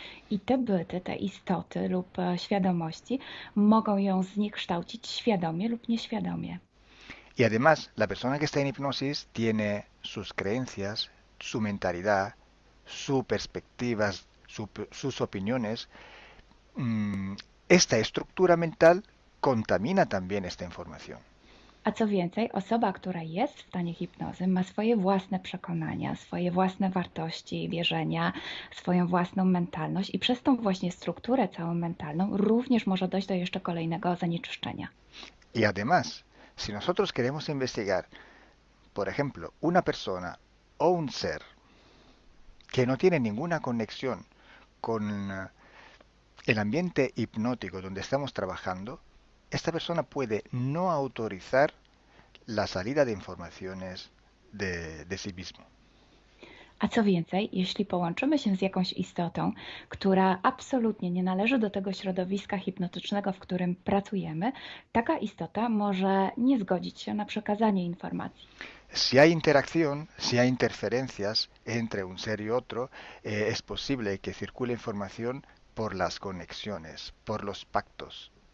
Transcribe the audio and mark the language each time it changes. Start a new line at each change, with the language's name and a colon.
Polish: I te byty, te istoty lub świadomości mogą ją zniekształcić świadomie lub nieświadomie.
Spanish: Y además, la persona que está en hipnosis tiene sus creencias, su mentalidad, sus perspectivas, sus opiniones. Esta estructura mental contamina también esta información.
Polish: A co więcej, osoba, która jest w stanie hipnozy, ma swoje własne przekonania, swoje własne wartości, wierzenia, swoją własną mentalność i przez tą właśnie strukturę całą mentalną również może dojść do jeszcze kolejnego zanieczyszczenia.
Spanish: Y además, si nosotros queremos investigar, por ejemplo, una persona o un ser que no tiene ninguna conexión con el ambiente hipnótico donde estamos trabajando, esta persona puede no autorizar la salida de informaciones de sí mismo.
Polish: A co więcej, jeśli połączymy się z jakąś istotą, która absolutnie nie należy do tego środowiska hipnotycznego, w którym pracujemy, taka istota może nie zgodzić się na przekazanie informacji.
Spanish: Si hay interacción, si hay interferencias entre un ser y otro, es posible que circule información por las conexiones, por los pactos.